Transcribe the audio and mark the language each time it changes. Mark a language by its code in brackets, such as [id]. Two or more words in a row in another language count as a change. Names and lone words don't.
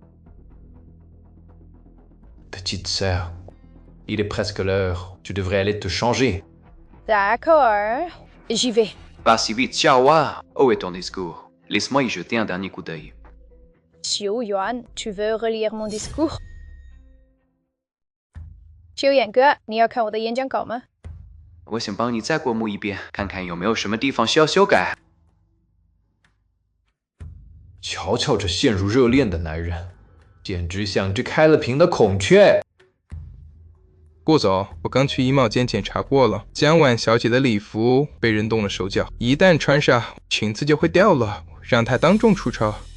[fr] Petite sœur, il est presque l'heure. Tu devrais aller te changer. D'accord, j'y vais. Pas si vite, Xiaohua. Où est ton discours? Laisse-moi y jeter un dernier coup d'œil. Xiu Yuan, tu veux relire mon discours? [zh] Xiu Yan 哥，你要看我的演讲稿吗？我想帮你再过目一遍，看看有没有什么地方需要修改。瞧瞧这陷入热恋的男人，简直像只开了屏的孔雀。顾总，我刚去衣帽间检查过了，江婉小姐的礼服被人动了手脚，一旦穿上，裙子就会掉了，让她当众出丑。